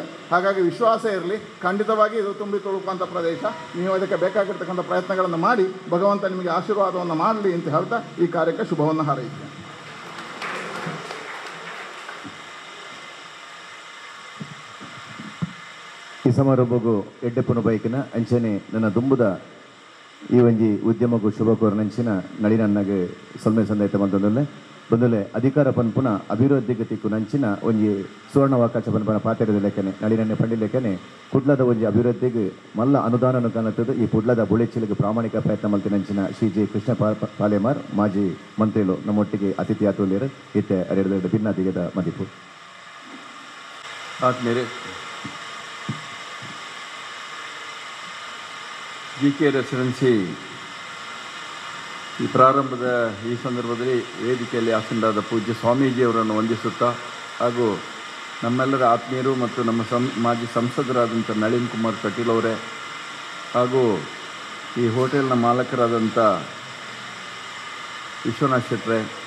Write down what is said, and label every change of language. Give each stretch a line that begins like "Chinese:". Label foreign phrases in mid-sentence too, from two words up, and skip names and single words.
Kannada: ಹಾಗಾಗಿ ವಿಶ್ವಾಸ ಇರಲಿ, ಖಂಡಿತವಾಗಿ ಇದು ತುಂಬಿ ತುಳುಕುವಂಥ ಪ್ರದೇಶ. ನೀವು ಅದಕ್ಕೆ ಬೇಕಾಗಿರ್ತಕ್ಕಂಥ ಪ್ರಯತ್ನಗಳನ್ನು ಮಾಡಿ ಭಗವಂತ ನಿಮಗೆ ಆಶೀರ್ವಾದವನ್ನು ಮಾಡಲಿ ಅಂತ ಹೇಳ್ತಾ ಈ ಕಾರ್ಯಕ್ಕೆ ಶುಭವನ್ನು ಹಾರೈಸ್ತೇನೆ.
Tulu: ಈ ಸಮಾರಂಭಗೂ ಎಡ್ಡೆಪ್ಪನ ಬೈಕಿನ ಅಂಚನೆ ನನ್ನ ದುಂಬುದ ಈ ಒಂಜಿ ಉದ್ಯಮಗೂ ಶುಭ ಕೋರನಂಚಿನ ನಳಿನನ್ನಗೆ ಸೊಲ್ಮೆ ಸಂದೈತ ಬಂದಲೆ ಅಧಿಕಾರ ಪನ್ಪುನ ಅಭಿವೃದ್ಧಿಗೆ ತಿಕ್ಕು ನಂಚಿನ ಒಂಜಿ ಸುವರ್ಣಾವಕಾಶ ಪನ್ಪನ ಪಾತ್ರದ ಲೆಕ್ಕನೆ ನಳಿನನ್ನೇ ಪಂಡಿ ಲೆಕ್ಕನೆ ಕುಡ್ಲದ ಒಂಜಿ ಅಭಿವೃದ್ಧಿಗೆ ಮಲ್ಲ ಅನುದಾನ ಕಾಣುತ್ತದೆ. ಈ ಪುಡ್ಲದ ಬುಳೆಚಿಲಿಗೆ ಪ್ರಾಮಾಣಿಕ ಪ್ರಯತ್ನ ಮಲ್ತಿನಂಚಿನ ಶ್ರೀ ಜಿ ಕೃಷ್ಣ ಪಾಲೇಮಾರ್ ಮಾಜಿ ಮಂತ್ರಿಗಳು ನಮ್ಮೊಟ್ಟಿಗೆ ಅತಿಥಿ ಆತುಲ್ಯರು ಇತ್ತೆ ಅರೆರಡು ಭಿನ್ನಾದಿಗದ ಮದಿಪು
Kannada: ಆದ್ಮೇಲೆ GK ರೆಸಿಡೆನ್ಸಿ ಈ ಪ್ರಾರಂಭದ ಈ ಸಂದರ್ಭದಲ್ಲಿ ವೇದಿಕೆಯಲ್ಲಿ ಆಸೀನರಾದ ಪೂಜ್ಯ ಸ್ವಾಮೀಜಿಯವರನ್ನು ವಂದಿಸುತ್ತಾ ಹಾಗೂ ನಮ್ಮೆಲ್ಲರ ಆತ್ಮೀಯರು ಮತ್ತು ನಮ್ಮ ಮಾಜಿ ಸಂಸದರಾದಂಥ ನಳಿನ್ ಕುಮಾರ್ ಕಟೀಲ್ ಅವರೇ ಹಾಗೂ ಈ ಹೋಟೆಲ್ನ ಮಾಲಕರಾದಂಥ ವಿಶ್ವನಾಥ್ ಶೆಟ್ಟರೆ